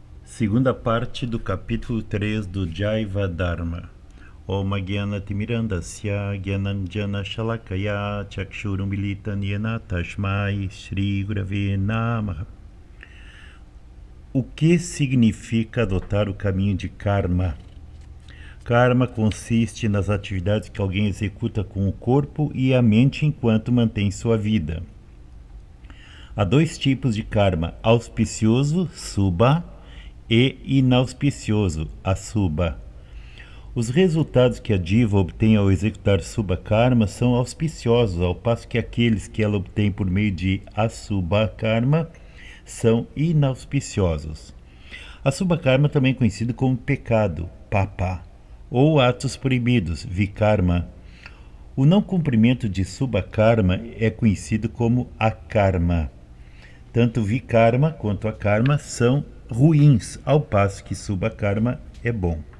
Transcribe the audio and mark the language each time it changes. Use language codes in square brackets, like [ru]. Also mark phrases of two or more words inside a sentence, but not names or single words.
[pt] Segunda parte do capítulo 3 do Jaiva Dharma. [sa] ॐ ज्ञान तिमिरान्धस्य ज्ञानाञ्जन शलाकया चक्षुरुन्मीलितं येन तस्मै श्री गुरवे नमः. [pt] O que significa adotar o caminho de karma? Karma consiste nas atividades que alguém executa com o corpo e a mente enquanto mantém sua vida. Há dois tipos de karma: auspicioso, subha, e inauspicioso, asubha. Os resultados que a diva obtém ao executar [sa] शुभ कर्म [pt] são auspiciosos, ao passo que aqueles que ela obtém por meio de [sa] अशुभ कर्म [pt] são inauspiciosos. [sa] अशुभ कर्म [pt] também é conhecido como pecado, papa, ou atos proibidos, vikarma. O não cumprimento de [sa] शुभ कर्म [pt] é conhecido como akarma. Tanto vikarma quanto akarma são ruins, ao passo que [sa] शुभ कर्म [pt] é bom.